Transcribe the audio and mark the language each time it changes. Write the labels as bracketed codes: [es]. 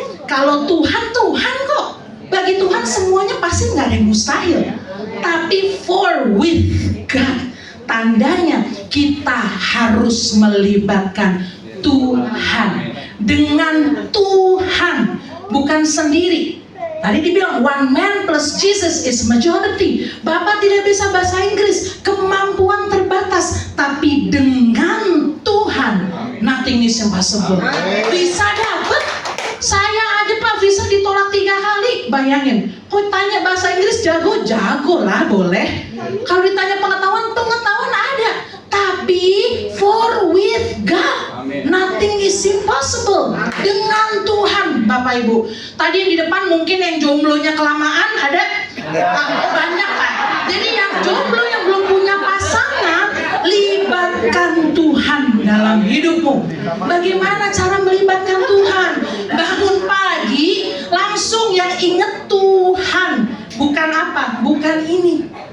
[id] Kalau Tuhan, Tuhan kok. Bagi Tuhan semuanya pasti nggak ada yang mustahil. Tapi [en] for with God, [id] tandanya kita harus melibatkan Tuhan. Dengan Tuhan, bukan sendiri. Tadi dibilang [en] one man plus Jesus is majority. [id] Bapak tidak bisa bahasa Inggris, kemampuan terbatas. Tapi dengan Tuhan, [en] nothing is impossible. [id] Bisa dapat. Saya aja Pak visa ditolak 3 kali. Bayangin, kok tanya bahasa Inggris jago? Jago lah, boleh. Kalau ditanya pengetahuan, pengetahuan ada. Tapi [en] for with God, nothing is impossible. [id] Dengan Tuhan, Bapak Ibu. Tadi yang di depan mungkin yang jomblonya kelamaan ada? Banyak Pak. Jadi yang jomblo yang belum punya pasangan, libatkan Tuhan dalam hidupmu. Bagaimana cara melibatkan Tuhan? Bangun pagi, langsung yang ingat Tuhan. Bukan apa? Bukan ini.